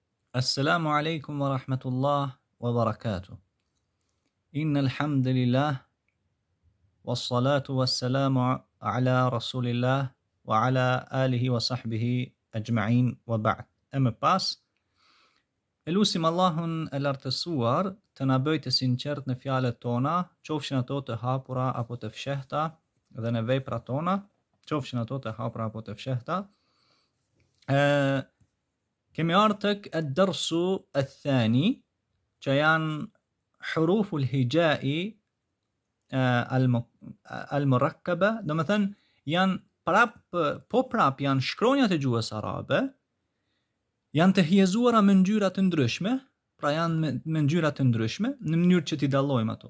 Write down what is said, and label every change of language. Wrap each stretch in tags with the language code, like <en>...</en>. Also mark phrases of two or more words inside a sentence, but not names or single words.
<ar>السلام عليكم ورحمة الله وبركاته. إن الحمد لله والصلاة والسلام على رسول الله وعلى آله وصحبه أجمعين وبعد.</ar> <sq>أما pas, elusim Allahun e lartësuar të na bëjë të sinqert në fjalët tona, qofshin ato të hapura apo të fshehta, dhe në veprat tona, qofshin ato të hapura apo të fshehta. Kemi ardhur tek</sq> <ar>الدرس الثاني,</ar> <sq>që janë</sq> <ar>حروف الهجاء المركبة,</ar> <sq>do të thënë janë prap janë shkronjat e gjuhës arabe, janë të hiezuara me ngjyra të ndryshme, pra janë me ngjyra të ndryshme, në mënyrë që t'i dallojmë ato.</sq>